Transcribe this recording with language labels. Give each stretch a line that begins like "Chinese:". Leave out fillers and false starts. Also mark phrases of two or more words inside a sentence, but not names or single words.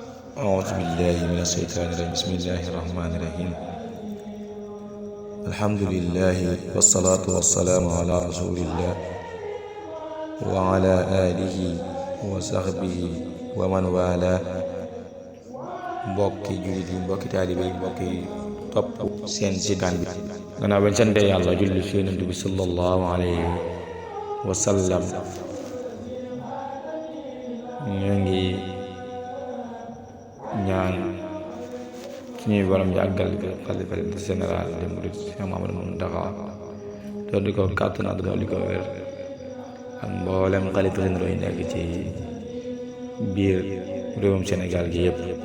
Arabic: أعوذ بالله من الشيطان الرجيم بسم الله الرحمن الرحيم الحمد لله والصلاة والسلام على رسول الله وعلى آله وصحبه ومن والاه
Wolof: mbokki jullit yi mbokki taalibe yi mbokki topp seen sitaan bi gannaaw bañ sante yàlla julli ci yonent bi
Arabic: صلى الله عليه وسلم
Wolof: ñoo ngi ñaan suñuy borom yàggal xalifa
French: général des mourides
Wolof: Cheikh Mouhamadou Mountakha doon di ko kàttan ak doon di ko wér ak mboolem xalifa généraux yi nekk ci biir réewum Sénégal gi yëpp.